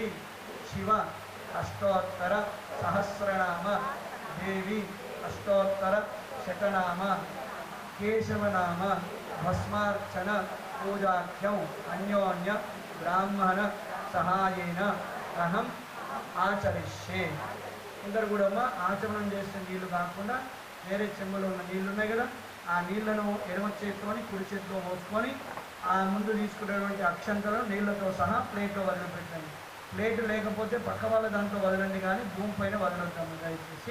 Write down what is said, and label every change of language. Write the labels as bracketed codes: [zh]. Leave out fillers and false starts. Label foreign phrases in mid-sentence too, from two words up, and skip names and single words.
[sa] शिव अष्टोत्तर सहस्रनाम देवी अष्टोत्तर शतनाम केशवनाम भस्मार्चन पूजाख्यौ अन्योन्य ब्राह्मण सहायेन अहम आचरिष्ये [te] इंदर కూడా ఆచమనం చేసిన నీళ్లు కాకుండా వేరే చెంబులో ఉన్న నీళ్లు ఉన్నాయి కదా ఆ నీళ్లను ఎడమ చేతితోని కుడి చేతిలో పోసుకొని ఆ ముందు తీసుకునేటువంటి అక్షంతలను నీళ్లతో సహా ప్లేట్లో వదిలిపెట్టండి. ప్లేట్ లేకపోతే పక్క వాళ్ళ దాంట్లో వదలండి కానీ భూమి పైన వదలొద్దాము దయచేసి.